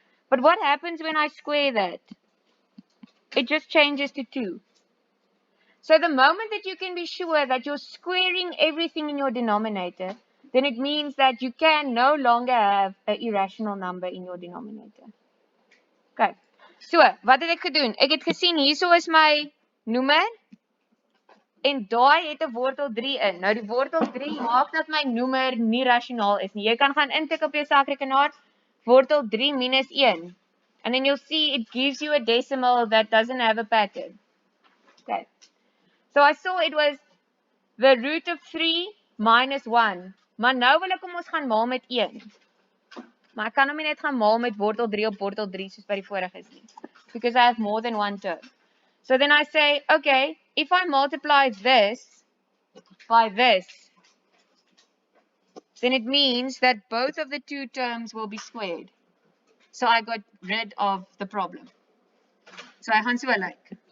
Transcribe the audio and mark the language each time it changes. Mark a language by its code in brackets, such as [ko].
[en] But what happens when I square that? It just changes to 2. So the moment that you can be sure that you're squaring everything in your denominator, then it means that you can no longer have an irrational number in your denominator. [af] Okay. So, wat het ek gedoen? Ek het gesien hierso is my noemer en daai het 'n wortel 3 in. Nou die wortel 3 maak dat my noemer nie rasionaal is nie. Jy kan gaan intik op jou sakrekenaar wortel 3 minus 1. [en] And then you'll see it gives you a decimal that doesn't have a pattern. Okay. So I saw it was the root of 3 minus 1. [af] Maar nou wil ek hom ons gaan maal met 1. Maar ek kan hom nie net gaan maal met wortel 3 op wortel 3 soos by die vorige is nie. [en] Because I have more than one term. So then I say, okay, if I multiply this by this, then it means that both of the two terms will be squared. So I got rid of the problem. So I gaan so like.